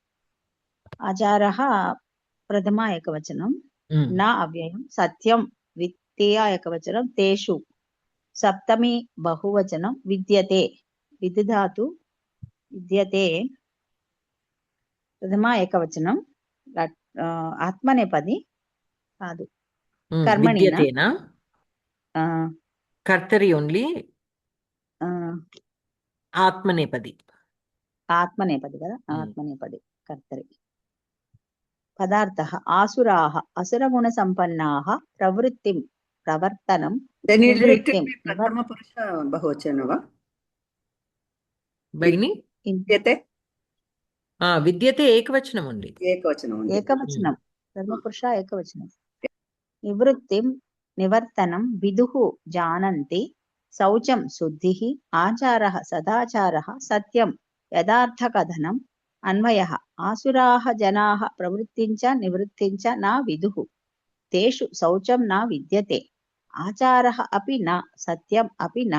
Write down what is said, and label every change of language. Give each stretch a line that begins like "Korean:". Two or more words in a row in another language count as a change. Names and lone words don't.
Sanskrit: प्रथमा एकवचनं न अव्ययं, सत्यं द्वितीया एकवचनं, तेषु सप्तमी बहुवचनं, विद्यते विद्धातु विद्यते प्रथमा एकवचनं, आत्मनेपदी कादु कर्मणि न, विद्यते न कर्तरि only, atmanepadi
Telugu: కదా,
Sanskrit: ఆత్మనేపది కర్తరి. పదార్థः ఆసురాः असुरगुणसम्पन्नाः प्रवृत्तिं प्रवर्तनं निवृत्तिं प्रथमपुरुष बहुवचन वा Bagini? विद्यते विद्यते एकवचनम् only. एकवचनं एकवचनं प्रथमपुरुष एकवचनं. निवृत्तिं निवर्तनं विदुः जानन्ति, शौचं शुद्धिः, आचारः सदाचारः, सत्यं यथार्थकथनम्, अन्वयः आसुराः जनाः प्रवृत्तिं च निवृत्तिं च न विदुः, तेषु शौचं न विद्यते, आचारः अपि न, सत्यम् अपि न.